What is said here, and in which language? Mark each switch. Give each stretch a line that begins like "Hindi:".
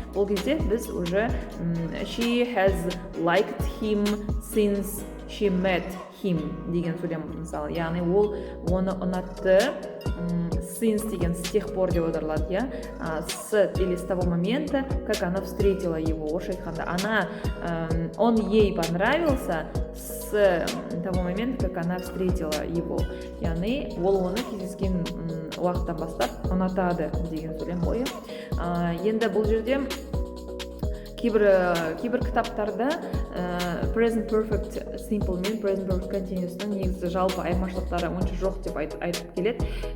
Kazakh: Ол кезде біз уже
English: she has liked him since she met him
Kazakh: деген сөйлем, мысалы, яғни ол оны ұнатты, since деген
Russian: с тех пор
Kazakh: деп аударылады,
Russian: с или с того момента, как она встретила его.
Kazakh: Орысша айтқанда,
Russian: он ей понравился с того момента, как она встретила его.
Kazakh: Яғни ол оны кездескен уақыттан бастап ұнатады деген сөйлем ғой. Енді бұл жерде кейбір кітаптарда present perfect simple мен present perfect continuous'ның негізі жалпы айырмашылықтары онша жоқ деп айтып келеді.